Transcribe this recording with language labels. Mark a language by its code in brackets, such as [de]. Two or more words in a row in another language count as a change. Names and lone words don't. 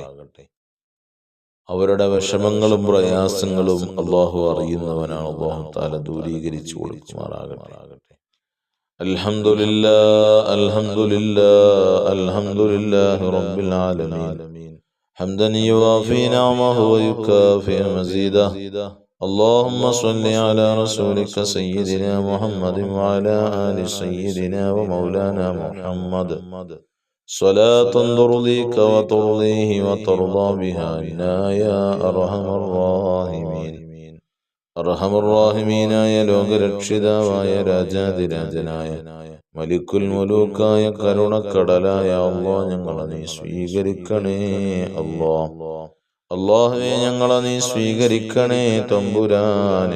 [ml] അവരുടെ വിഷമങ്ങളും പ്രയാസങ്ങളും അല്ലാഹു അറിയുന്നവനാണ്. അല്ലാഹു തആല ദൂരീകരിച്ചു കൊടുക്കുമാറാകട്ടെ. [ar] الحمد لله الحمد لله الحمد لله رب العالمين حمدا يوافي نعمه ويكافئ مزيده. اللهم صل على رسولك سيدنا محمد وعلى آل سيدنا ومولانا محمد صلاة ترضيك وترضيه وترضى بها عنا يا أرحم الراحمين. [ml] അർഹമർറാഹിമീനായ ലോകരക്ഷിതാവായ രാജാതിരാജനായ മലിക്കുൽ മുലൂക്കായ കരുണക്കടലായ അല്ലാഹ്, ഞങ്ങളെ നീ സ്വീകരിക്കണേ അല്ലാഹ്. അല്ലാഹുവേ ഞങ്ങളെ നീ സ്വീകരിക്കണേ തമ്പുരാനെ.